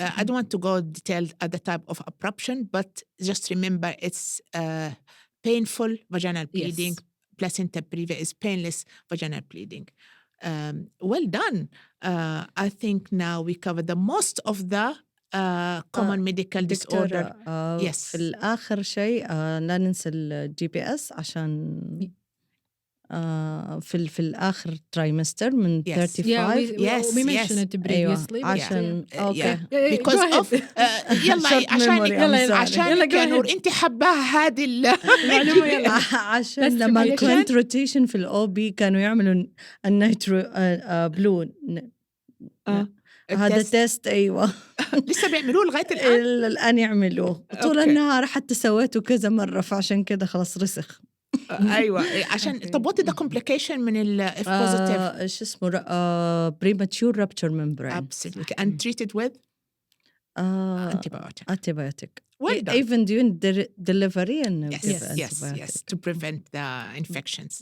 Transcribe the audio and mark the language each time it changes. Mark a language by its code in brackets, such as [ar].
[en] I don't want to go detailed at the type of abruption, but just remember it's painful vaginal bleeding. Yes. Placenta previa is painless vaginal bleeding. Well done. I think now we covered the most of the common medical disorder. Yes. [ar] في الآخر شيء لا ننسى الGPS عشان في الآخر trimester من 35. [en] we mentioned it previously. [ar] عشان [en] because of [ar] يلا عشان يا نور انت حباها هذه المعلومة. عشان لما كنت روتيشن في الOB كانوا يعملوا النيترو بلو هذا تيست. أيوة لسه بيعملوه لغاية الآن يعملوه طول النهار، حتى سويته كذا مرة، فعشان كده خلاص رسخ. أيوة عشان طب [en] what is the complication [ar] من ال [en] if positive؟ [ar] شو اسمه [en] premature rupture membrane. Absolutely. And treated with antibiotic. Well done. Even during delivery and yes, to prevent the infections.